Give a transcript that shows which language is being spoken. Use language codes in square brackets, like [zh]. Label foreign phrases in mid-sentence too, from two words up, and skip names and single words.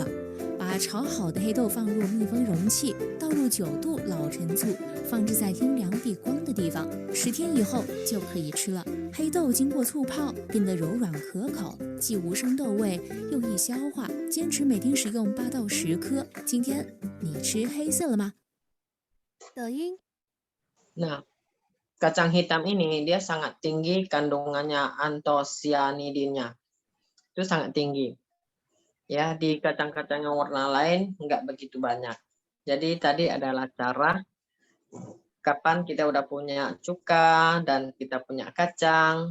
[zh] 把炒好的黑豆放入密封容器，倒入9度老陈醋，放置在阴凉避光的地方，10天以后就可以吃了。黑豆经过醋泡，变得柔软可口，既无生豆味，又易消化。坚持每天食用8到10颗。今天你吃黑色了吗？抖音。 [id] Nah, kacang hitam ini dia sangat tinggi kandungannya antosianidinnya. Itu sangat tinggi. Ya, di kacang-kacang yang warna lain enggak begitu banyak. Jadi tadi adalah cara kapan kita udah punya cuka dan kita punya kacang.